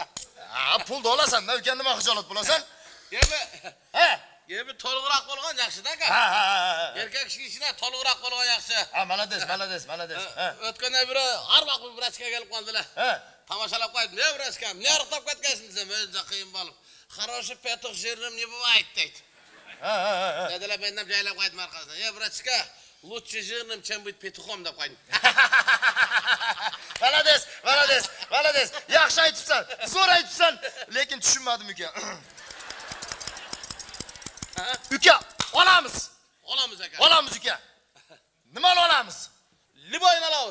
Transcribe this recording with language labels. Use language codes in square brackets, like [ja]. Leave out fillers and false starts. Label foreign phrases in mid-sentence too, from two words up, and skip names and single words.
[uz] Ha, pulni olasan-da uka, nima xijolat bo'lasan? Yemi to'liqroq bo'lgan yaxshi-da aka. Erkak kishi to'liqroq bo'lgan yaxshi. Ha, malades. O'tganda biri har vaqt bir vrachga kelib qoldilar. Tomoshalab qo'yib, "Ne vrachkam? Ne ariqtab ketgansiz?" desam, "Menga qiyin bo'lib. [ru] Хороший петух жирным не бывает", [uz] deydi. Dedilar, men ham joylab qo'ydim orqasidan. "Ey vrachka, [ru] лучше жирным, чем быть петухом" [uz] deb qo'ydim. Malades. Yaxshi aytibsan. Zo'r aytibsan, lekin tushunmadim uka. Uka, olamiz. Olamiz aka. Olamiz uka. Nima olamiz? Liboyni olamiz.